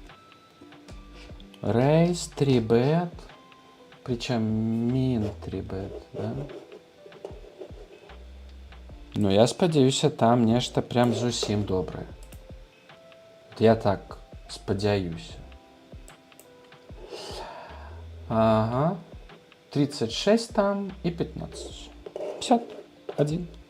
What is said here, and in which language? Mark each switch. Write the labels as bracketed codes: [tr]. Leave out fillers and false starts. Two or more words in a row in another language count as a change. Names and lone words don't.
[ru] Рейс, 3-бет, причем мин 3-бет, да? [be] Ну, я спадзяюся, там нешта прям зусім добрае. Я так спадзяюся. Ага. [ru] 36 там и 15. 51.